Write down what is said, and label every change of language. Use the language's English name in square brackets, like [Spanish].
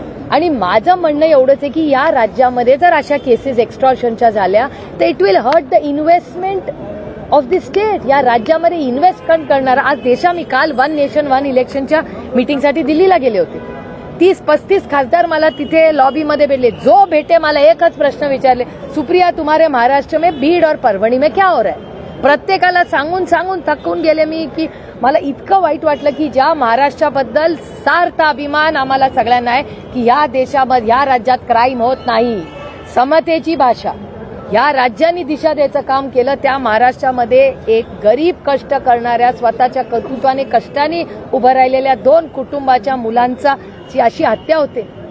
[Marathi] आणि माझं म्हणणं एवढंच आहे की या राज्यामध्ये जर अशा केसेस एक्स्टॉर्शनच्या झाल्या तर [English] It will hurt the investment of the state. [Marathi] या राज्यामध्ये इन्व्हेस्टमेंट करणारा आज मी काल 1 नेशन 1 इलेक्शनच्या मीटिंगसाठी दिल्लीला गेले होते. 30-35 खासदार मला तिथे लॉबीमध्ये भेटले. जो भेटे मला एकच प्रश्न विचारले, [Hindi] सुप्रिया तुम्हारे महाराष्ट्र में बीड और परभणी में क्या हो रहा है? [Marathi] प्रत्येकाला सांगून सांगून थकून गेले मी की मला इतकं वाईट वाटलं की ज्या महाराष्ट्राबद्दल सार्थ अभिमान आम्हाला सगळ्यांना आहे की या देशामध्ये या राज्यात क्राईम होत नाही, समतेची भाषा या राज्यांनी दिशा द्यायचं काम केलं. त्या महाराष्ट्रामध्ये एक गरीब कष्ट करणाऱ्या स्वतःच्या कर्तृत्वाने कष्टाने उभं राहिलेल्या 2 कुटुंबाच्या मुलांचा अशी हत्या होते.